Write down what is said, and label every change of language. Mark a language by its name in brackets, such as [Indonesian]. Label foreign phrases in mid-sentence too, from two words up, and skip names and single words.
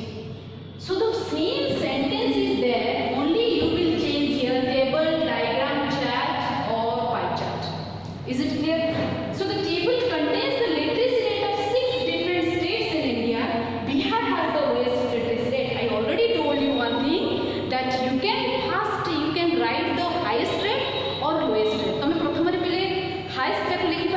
[English] So the same sentence is there, only you will change here table, diagram, chart or pie chart. Is it clear? So the table contains the literacy rate of 6 different states in India. Bihar has the lowest literacy rate. I already told you one thing, that you can write the highest rate or lowest rate. [Odia] ତମେ ପ୍ରଥମ ରେ ପହିଲେ highest